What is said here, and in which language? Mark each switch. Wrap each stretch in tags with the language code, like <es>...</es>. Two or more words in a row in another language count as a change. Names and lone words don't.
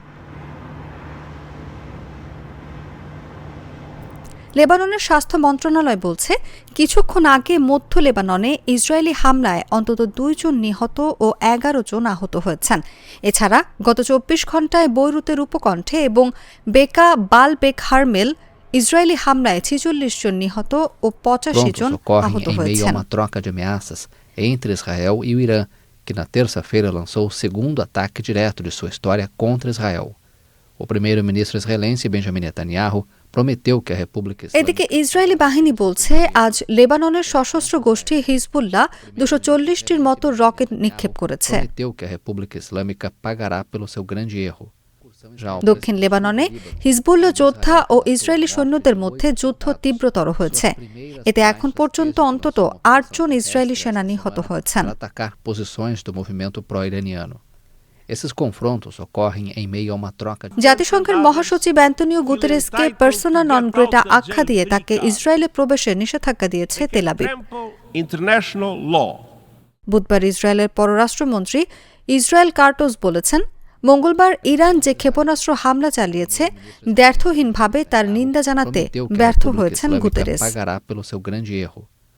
<bn>লেবাননের স্বাস্থ্য মন্ত্রণালয় বলছে, কিছুক্ষণ আগে মধ্য লেবাননে ইসরায়েলি হামলায় অন্তত ২ জন নিহত ও ১১ জন আহত হয়েছেন। এছাড়া গত ২৪ ঘণ্টায় বৈরুতের উপকণ্ঠে এবং বেকা বালবেক হারমেল ইসরায়েলি হামলায় ৪৬ জন নিহত ও ৮৫ জন আহত হয়েছেন।</bn> <pt>Entre Israel e o Irã, que na terça-feira lançou o segundo ataque direto de sua história contra Israel. O primeiro-ministro israelense Benjamin Netanyahu prometeu que a República Islâmica...</pt> <bn>এদিকে ইসরায়েলি বাহিনী বলছে, আজ লেবাননের সশস্ত্র গোষ্ঠী হিজবুল্লাহ ২৪০টির মতো রকেট নিক্ষেপ করেছে।</bn> <pt>prometeu que a República Islâmica pagará pelo seu grande erro.</pt> <bn>দক্ষিণ লেবাননে হিজবুল্লাহ যোদ্ধা ও ইসরায়েলি সৈন্যদের মধ্যে যুদ্ধ তীব্রতর হয়েছে। এতে এখন পর্যন্ত অন্তত ৮ জন ইসরায়েলি সেনা নিহত হয়েছেন।</bn> <pt>atacar posições do movimento pró-iraniano. Esses confrontos ocorrem em meio a uma troca de...</pt> <bn>জাতিসংঘের মহাসচিব অ্যান্তোনিও গুতেরেসকে</bn> <la>persona non grata</la> <bn>আখ্যা দিয়ে তাকে ইসরায়েলে প্রবেশে নিষেধাজ্ঞা দিয়েছে তেল আবিব। বুধবার ইসরায়েলের পররাষ্ট্রমন্ত্রী ইসরায়েল কার্টোস বলেছেন, মঙ্গলবার ইরান যে ক্ষেপণাস্ত্র হামলা চালিয়েছে দ্ব্যর্থহীনভাবে তার নিন্দা জানাতে ব্যর্থ হয়েছেন গুতেরেস।</bn> <pt>pagará pelo seu grande erro.</pt>